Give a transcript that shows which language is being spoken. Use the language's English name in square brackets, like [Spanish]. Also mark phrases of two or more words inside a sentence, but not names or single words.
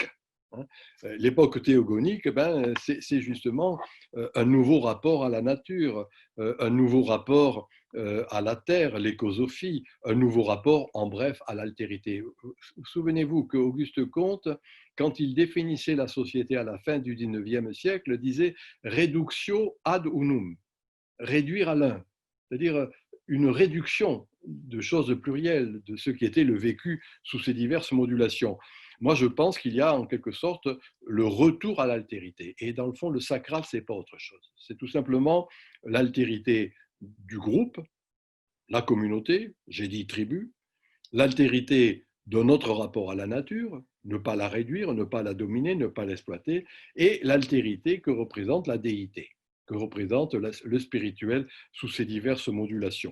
[French] L'époque théogonique, c'est justement un nouveau rapport à la nature, un nouveau rapport à la terre, l'écosophie, un nouveau rapport, en bref, à l'altérité. Souvenez-vous qu'Auguste Comte, quand il définissait la société à la fin du XIXe siècle, disait [Latin] reductio ad unum. [French] réduire à l'un, c'est-à-dire une réduction de choses plurielles, de ce qui était le vécu sous ces diverses modulations. Moi, je pense qu'il y a en quelque sorte le retour à l'altérité. Et dans le fond, le sacral, ce n'est pas autre chose. C'est tout simplement l'altérité du groupe, la communauté, j'ai dit tribu, l'altérité de notre rapport à la nature, ne pas la réduire, ne pas la dominer, ne pas l'exploiter, et l'altérité que représente la déité, que représente le spirituel sous ses diverses modulations.